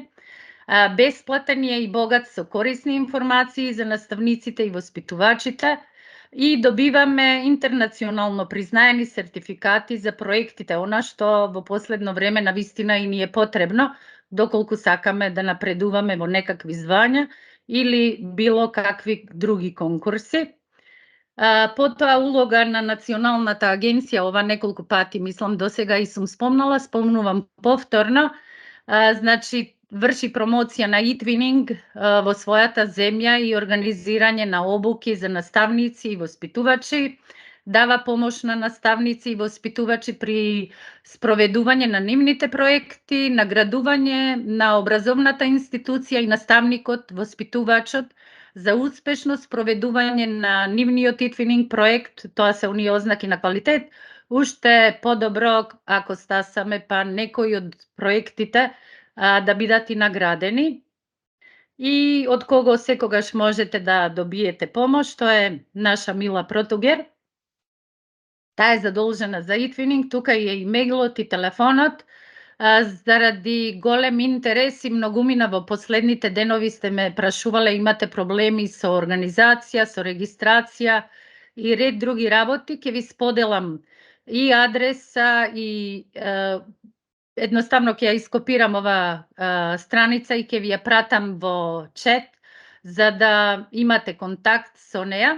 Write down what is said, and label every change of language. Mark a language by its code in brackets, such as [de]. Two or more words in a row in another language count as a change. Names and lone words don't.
[mk] Бесплатен е и богат со корисни информации за наставниците и воспитувачите и добиваме интернационално признаени сертификати за проектите, она што во последно време навистина и ни е потребно, доколку сакаме да напредуваме во некакви звања или било какви други конкурси. Потоа улога на Националната агенција, ова неколку пати мислам досега и сум спомнувам повторно, значи врши промоција на e-twinning во својата земја и организирање на обуки за наставници и воспитувачи, дава помош на наставници и воспитувачи при спроведување на нивните проекти, наградување на образовната институција и наставникот, воспитувачот за успешно спроведување на нивниот e-twinning проект, тоа се оние ознаки на квалитет, уште подобро ако стасаме па некои од проектите да бидат и наградени. И од кого секогаш можете да добиете помош, тоа е наша Мила Протугер. Таа е задолжена за e-twinning, тука е имејлот и телефонот. Заради голем интерес и многумина во последните денови сте ме прашувале, имате проблеми со организација, со регистрација и ред други работи, ќе ви споделам и адреса и едноставно ќе ја ископирам ова страница и ќе ви ја пратам во чет за да имате контакт со неа.